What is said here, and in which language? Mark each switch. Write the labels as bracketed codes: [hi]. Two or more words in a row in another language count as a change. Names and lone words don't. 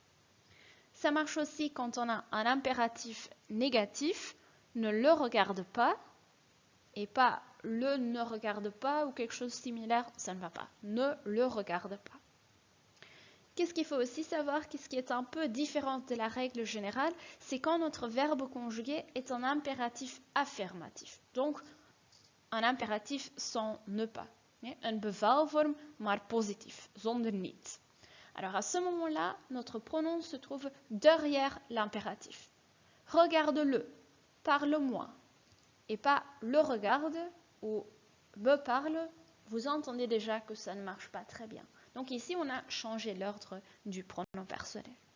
[fr] Ça marche aussi quand on a un impératif négatif, ne le regarde pas, et pas le ne regarde pas ou quelque chose de similaire, ça ne va pas. Ne le regarde pas. Qu'est-ce qu'il faut aussi savoir, qu'est-ce qui est un peu différent de la règle générale, c'est quand notre verbe conjugué est un impératif affirmatif. Donc, un impératif sans ne pas. [nl] Een bevelvorm, maar positief, zonder niet. [fr] Alors à ce moment-là, notre pronom se trouve derrière l'impératif. Regarde-le, parle-moi, et pas le regarde ou me parle, vous entendez déjà que ça ne marche pas très bien. Donc ici, on a changé l'ordre du pronom personnel.